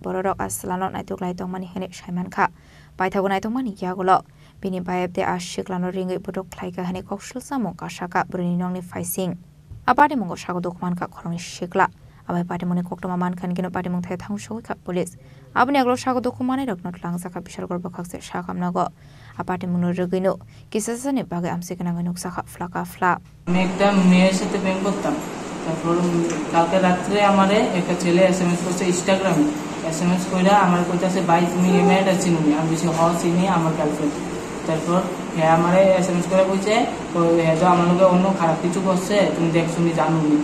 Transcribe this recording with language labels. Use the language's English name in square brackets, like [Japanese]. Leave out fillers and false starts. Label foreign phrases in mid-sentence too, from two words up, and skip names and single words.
[Kok Borok] bororok aslano naituklai tongmani hene Shaiman ka Paithagonai tongmani yagolo bini bayabde ashiklano ringai budok khlaika hene kokshul samo kashaka burinino ni faising apati mungo sago dokuman ka khorongni shikla abai pati muni koktoma man khan kino pati mung thai thangshoi ka police abni aglo sago dokumane roknot langsaka Bishalgor bokhakse sakamnago apati munurugino kisasane bagai amsikana nuksa flaka fla [Bangla] আমি একটা মেয়ের সাথে প্রেম করতাম। তারপর কালকে রাত্রে আমারে একটা ছেলে এসএমএস করছে ইনস্টাগ্রামে, এসএমএস কইরা আমার কইতাছে ভাই তুমি এই মেয়েটা চিনো? আমি বলছি হ চিনি, আমার গার্লফ্রেন্ড। তারপর হ্যাঁ আমারে এসএমএস করে কইছে হ্যাঁ তো আমার লগে অন্য খারাপ কিছু করছে, তুমি দেখছো নি জানো নি?